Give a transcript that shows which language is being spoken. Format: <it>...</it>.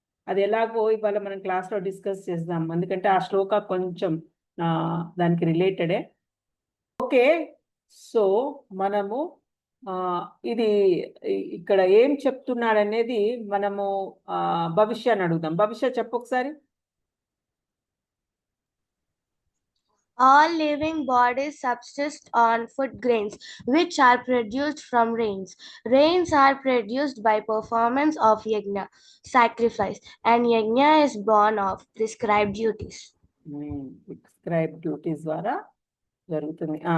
<te>అది ఎలాగో ఇవాళ మనం క్లాస్లో డిస్కస్ చేద్దాం, ఎందుకంటే ఆ శ్లోక కొంచెం దానికి రిలేటెడే. ఓకే, సో మనము ఇది ఇక్కడ ఏం చెప్తున్నాడు అనేది మనము భవిష్యాన్ని అడుగుదాం. భవిష్య చెప్పు ఒకసారి.</te> <en>All living bodies subsist on food grains, which are produced from rains. Rains are produced by performance of yajna, sacrifice, and yajna is born of prescribed duties.</en> <te>Prescribed duties ద్వారా జరుగుతుంది.</te>